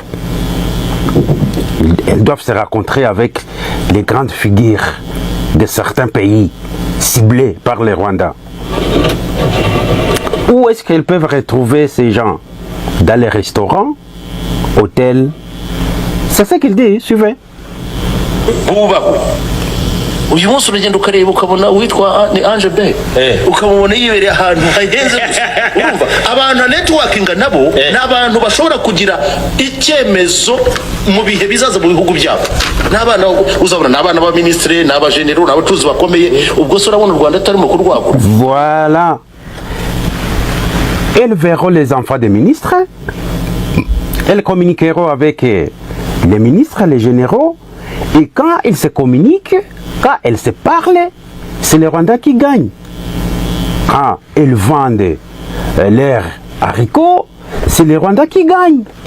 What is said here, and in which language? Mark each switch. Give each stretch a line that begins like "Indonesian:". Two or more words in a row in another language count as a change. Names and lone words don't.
French: Elles doivent se rencontrer avec les grandes figures de certains pays ciblés par les Rwandais. Où est-ce qu'elles peuvent retrouver ces gens? Dans les restaurants, hôtels. C'est ça qu'il dit, suivez.
Kinyarwanda: uyu munsi uragenda ukareba ukabona witwa ni Ange B ukamubona yibereye ahantu hahenze urumva abantu networking nabo n'abantu bashobora kugira icyemezo mu bihe bizaza mu bihugu byabo n'abana uzabona n'abana ba ministre n'aba general n'abacuzi bakomeye ubwo so urabona u Rwanda atari mu kurwagura.
French: Voilà. Elles verront les enfants des ministres. Elles communiqueront avec les ministres, les généraux. Et quand ils se communiquent, quand elles se parlent, c'est les Rwandais qui gagnent. Quand elles vendent leurs haricots, c'est les Rwandais qui gagnent.